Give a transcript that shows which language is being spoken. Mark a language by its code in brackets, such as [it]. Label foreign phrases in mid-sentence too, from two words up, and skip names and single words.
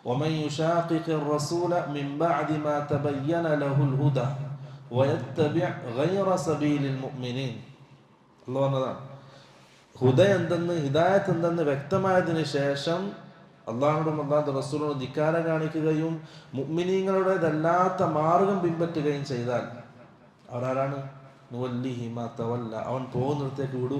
[ar] ومن يشاقق الرسول من بعد ما تبين له الهدى ويتبع غير سبيل المؤمنين. [ml] അള്ളാഹു പറഞ്ഞതാണ്, ഹുദ എന്തെന്ന്, ഹിദായത്ത് എന്തെന്ന് വ്യക്തമായതിനു ശേഷം അള്ളാഹുവിനോടും അള്ളാഹുവിന്റെ റസൂലിനോടും ധിക്കാരം കാണിക്കുകയും മുഅ്മിനീങ്ങളുടേതല്ലാത്ത മാർഗം പിൻപറ്റുകയും ചെയ്താൽ അവരാരാണ്? [ar] نوله ما تولى, [ml] അവൻ പോകുന്നിടത്തേക്ക് വിടും.